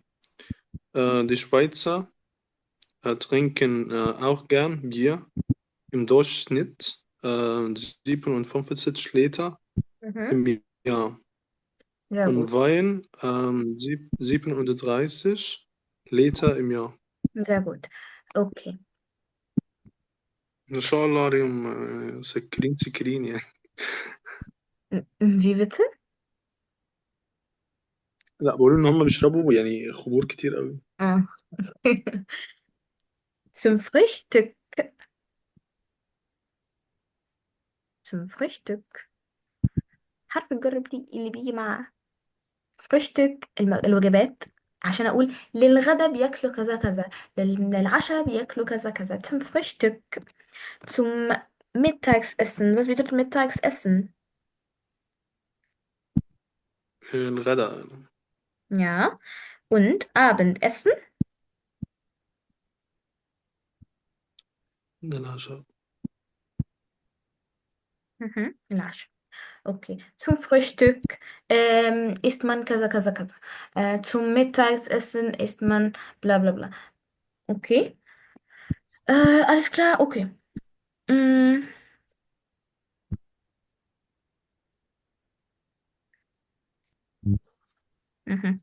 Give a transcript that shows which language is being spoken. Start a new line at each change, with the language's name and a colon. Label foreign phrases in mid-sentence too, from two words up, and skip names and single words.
German: Die Schweizer trinken auch gern Bier. Im Durchschnitt 57 Liter Mhm. im Jahr. Sehr gut. Und Wein 37 Liter im Jahr. Sehr gut. Okay.
Arabic: ما شاء الله عليهم سكرين سكرين يعني.
German: Wie bitte?
Arabic: لا بقول ان هم بيشربوا يعني خمور كتير قوي.
German: Ah. Zum Frühstück. Zum Frühstück.
Arabic: عارفة تجرب لي اللي بيجي مع فرشتك الوجبات، عشان اقول للغدا بياكلوا كذا كذا، للعشاء بياكلوا كذا كذا.
German: zum Frühstück. zum Mittagsessen. Was bedeutet Mittagsessen؟
Arabic: الغداء.
German: Ja. Und Abendessen?
Arabic: ده العشاء.
German: Lasch. Okay. Zum Frühstück isst man kaza kaza kaza. Zum Mittagessen isst man bla bla bla. Okay. Alles klar, okay. Mm, mhm.